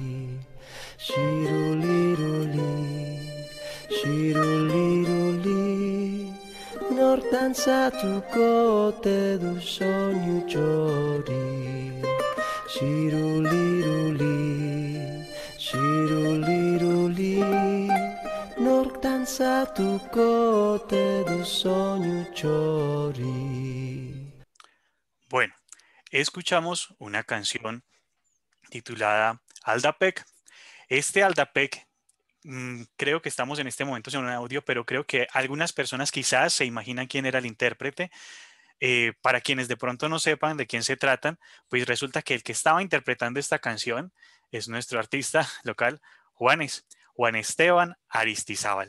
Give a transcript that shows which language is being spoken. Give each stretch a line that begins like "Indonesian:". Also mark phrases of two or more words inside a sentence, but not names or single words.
Basque: Shiruliruli, shiruliruli, nor dantzatuko ote du soinu txori. Shiruliruli, shiruliruli, nor dantzatuko ote du soinu txori.
Spanish: Bueno, escuchamos una canción titulada Aldapek. Este Aldapek, creo que estamos en este momento en un audio, pero creo que algunas personas quizás se imaginan quién era el intérprete. Para quienes de pronto no sepan de quién se tratan, pues resulta que el que estaba interpretando esta canción es nuestro artista local, Juan Esteban Aristizábal.